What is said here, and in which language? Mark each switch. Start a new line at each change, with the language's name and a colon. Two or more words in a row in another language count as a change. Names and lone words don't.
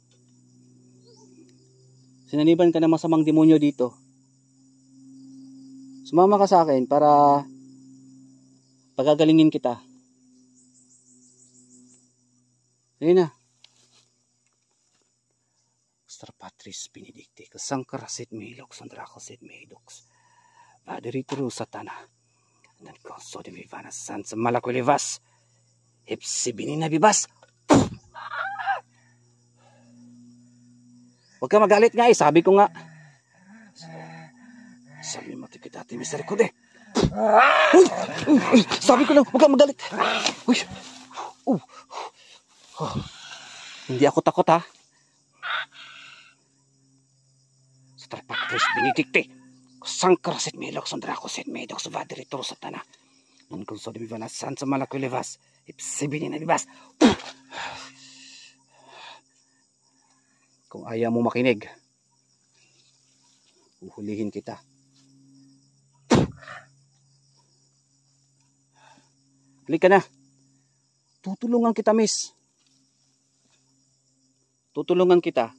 Filipino: Sinaniban ka ng masamang demonyo dito. Sumama ka sa akin para pagagalingin kita. Ayun na. Star Patris Benedicti, Kasangkarasit Milox, Andracosit Midox, Paderitro Satana, Nan Conso de Vivana Sans Malakulivas, Ipsibinina Bibas. Huwag ka magalit nga eh, sabi ko nga. Sabi mo tikitati misericorde. Sabi ko lang, huwag ka magalit. Uy. Hindi ako takot ha. Star Patris Benedicti, Kasangkarasit Milox, Andracosit Midox, Paderitro Satana, Nan Conso de Vivana Sans Malakulivas, Ipsibinina Bibas. Kung ayaw mo makinig, uhulihin kita. Halika na. Tutulungan kita, miss. Tutulungan kita.